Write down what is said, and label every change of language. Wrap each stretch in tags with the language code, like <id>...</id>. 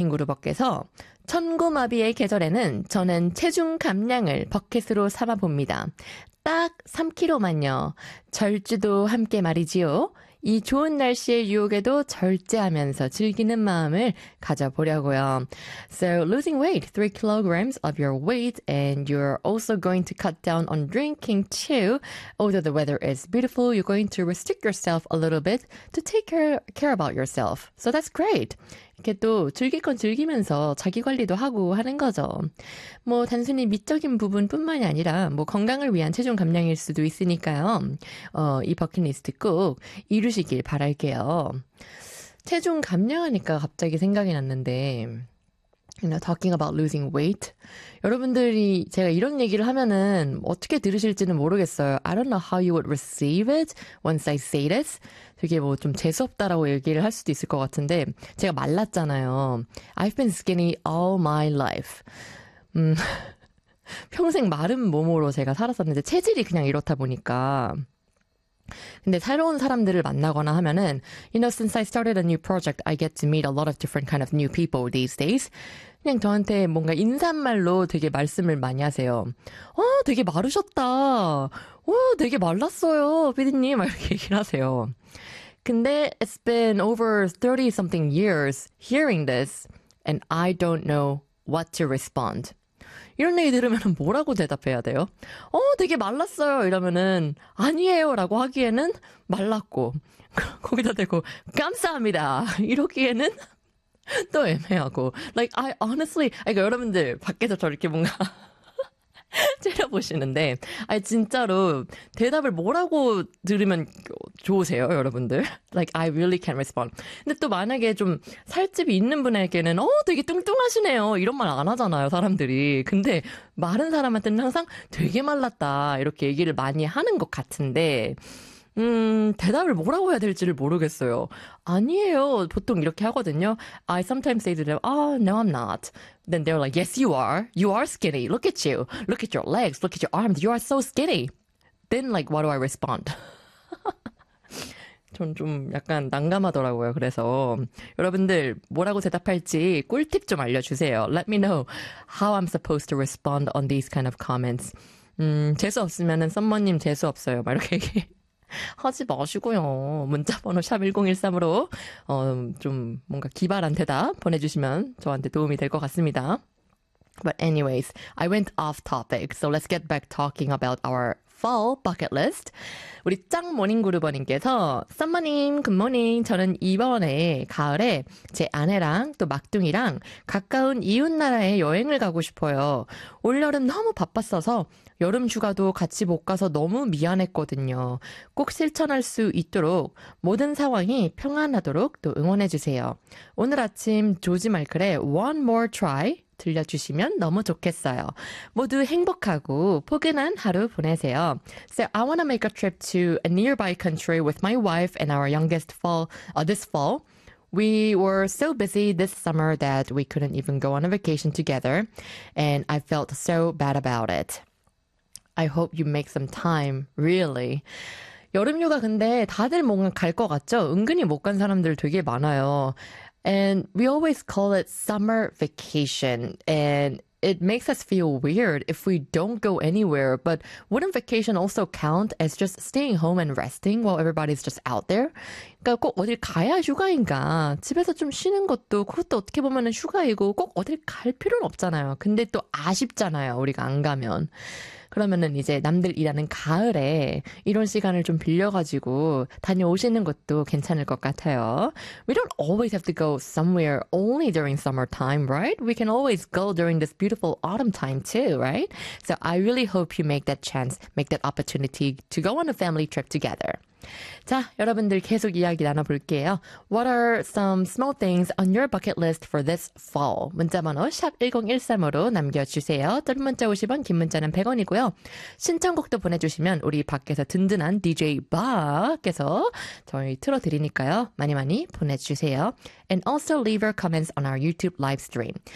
<ko>흰구루 벗께서 천고마비의 계절에는 저는 체중 감량을 버킷으로 삼아 봅니다. 딱 3kg만요. 절주도 함께 말이지요. 이 좋은 날씨의 유혹에도 절제하면서 즐기는 마음을 가져보려고요.</ko> <en>So, losing weight, 3 kg of your weight, and you're also going to cut down on drinking too. Although the weather is beautiful, you're going to restrict yourself a little bit to take care about yourself. So, that's great.</en> <ko>이렇게 또 즐길 건 즐기면서 자기 관리도 하고 하는 거죠. 뭐, 단순히 미적인 부분뿐만이 아니라, 뭐, 건강을 위한 체중 감량일 수도 있으니까요. 이 버킷리스트 꼭 이루시길 바랄게요. 체중 감량하니까 갑자기 생각이 났는데,</ko> <en>you know, talking about losing weight.</en> <ko>여러분들이 제가 이런 얘기를 하면은 어떻게 들으실지는 모르겠어요.</ko> <en>I don't know how you would receive it once I say this.</en> <ko>되게 뭐좀 재수없다라고 얘기를 할 수도 있을 것 같은데, 제가 말랐잖아요.</ko> <en>I've been skinny all my life.</en> <ko>평생 마른 몸으로 제가 살았었는데, 체질이 그냥 이렇다 보니까. 근데 새로운 사람들을 만나거나 하면은,</ko> <en>you know, since I started a new project, I get to meet a lot of different kind of new people these days.</en> <ko>그냥 저한테 뭔가 인사말로 되게 말씀을 많이 하세요. 되게 마르셨다. 되게 말랐어요. 피디님. 이렇게 얘기를 하세요.</ko> <en>근데 it's been over 30 something years hearing this and I don't know what to respond.</en> <ko>이런 얘기 들으면 뭐라고 대답해야 돼요? 되게 말랐어요. 이러면은 아니에요. 라고 하기에는 말랐고. 거기다 대고 감사합니다. 이러기에는 또 애매하고.</ko> <en>Like, I honestly,</en> <ko>그러니까 여러분들, 밖에서 저렇게 뭔가 째려보시는데, 아니, 진짜로 대답을 뭐라고 들으면 좋으세요, 여러분들?</ko> <en>Like, I really can't respond.</en> <ko>근데 또 만약에 좀 살집이 있는 분에게는, 되게 뚱뚱하시네요. 이런 말안 하잖아요, 사람들이. 근데 마른 사람한테는 항상 되게 말랐다. 이렇게 얘기를 많이 하는 것 같은데, 대답을 뭐라고 해야 될지를 모르겠어요. 아니에요. 보통 이렇게 하거든요.</ko> <en>I sometimes say to them, oh, no, I'm not. Then they're like, yes, you are. You are skinny. Look at you. Look at your legs. Look at your arms. You are so skinny. Then, like, what do I respond?</en> <ko>전좀 약간 난감하더라고요. 그래서 여러분들 뭐라고 대답할지 꿀팁 좀 알려주세요.</ko> <en>Let me know how I'm supposed to respond on these kind of comments.</en> <ko>재수 없으면은 썸머님 재수 없어요. 막 이렇게 하지 마시고요. 문자번호 샵1013으로 좀 뭔가 기발한 대답 보내주시면 저한테 도움이 될것 같습니다.</ko> <en>But anyways, I went off topic. So let's get back talking about our fall bucket list.</en> <ko>우리 짱 모닝그루버님께서 썸머님, 굿모닝. 저는 이번에 가을에 제 아내랑 또 막둥이랑 가까운 이웃나라에 여행을 가고 싶어요. 올여름 너무 바빴어서 여름 휴가도 같이 못 가서 너무 미안했거든요. 꼭 실천할 수 있도록 모든 상황이 평안하도록 또 응원해 주세요. 오늘 아침 조지 마이클의 One More Try 들려주시면 너무 좋겠어요. 모두 행복하고 포근한 하루 보내세요.</ko> <en>So I want to make a trip to a nearby country with my wife and our youngest fall, this fall. We were so busy this summer that we couldn't even go on a vacation together, and I felt so bad about it. I hope you make some time, really.</en> <ko>여름휴가 근데 다들 뭔가 갈것 같죠? 은근히 못간 사람들 되게 많아요.</ko> <en>And we always call it summer vacation, and it makes us feel weird if we don't go anywhere. But wouldn't vacation also count as just staying home and resting while everybody's just out there?</en> <ko>그러니까 꼭 어딜 가야 휴가인가? 집에서 좀 쉬는 것도 그것도 어떻게 보면은 휴가이고 꼭 어딜 갈 필요는 없잖아요. 근데 또 아쉽잖아요. 우리가 안 가면. 그러면은 이제 남들 일하는 가을에 이런 시간을 좀 빌려가지고 다녀오시는 것도 괜찮을 것 같아요.</ko> <en>We don't always have to go somewhere only during summertime, right? We can always go during this beautiful autumn time too, right? So I really hope you make that chance, make that opportunity to go on a family trip together.</en> <ko>자, 여러분들 계속 이야기 나눠볼게요.</ko> <en>What are some small things on your bucket list for this fall?</en> <ko>문자번호 샵 1013으로 남겨주세요. 짧은 문자 50원, 긴 문자는 100원이고요. 신청곡도 보내주시면 우리 밖에서 든든한 DJ 바께서 저희 틀어드리니까요. 많이 많이 보내주세요.</ko> <en>And also leave your comments on our YouTube live stream.</en>